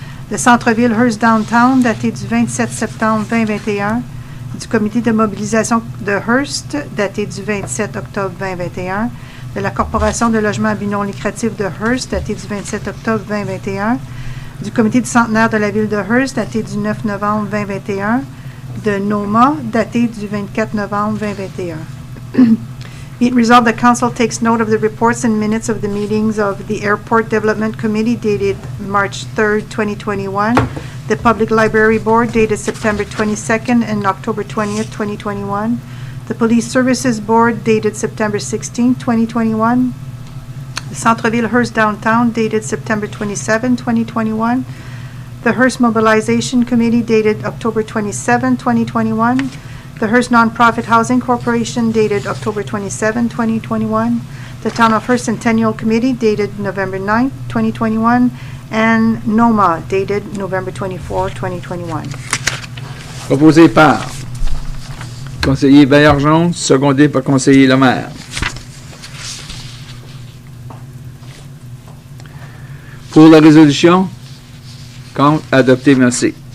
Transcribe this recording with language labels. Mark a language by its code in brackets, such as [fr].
[fr] de Centre-ville Hearst Downtown daté du 27 septembre 2021, du Comité de mobilisation de Hearst daté du 27 octobre 2021, de la Corporation de logement à but non lucratif de Hearst, daté du 27 octobre 2021, du Comité du centenaire de la ville de Hearst, daté du 9 novembre 2021, de NOMA, daté du 24 novembre 2021. [en] Be it resolved, the Council takes note of the reports and minutes of the meetings of the Airport Development Committee dated March 3rd, 2021, the Public Library Board dated September 22nd and October 20th, 2021, the Police Services Board dated September 16, 2021. The Centre-ville Hearst Downtown dated September 27, 2021. The Hearst Mobilization Committee dated October 27, 2021. The Hearst Nonprofit Housing Corporation dated October 27, 2021. The Town of Hearst Centennial Committee dated November 9, 2021. And NOMA dated November 24, 2021. [fr] Proposé par conseiller Baillargeon, secondé par conseiller Lemaire. Pour la résolution, contre, adopté, merci.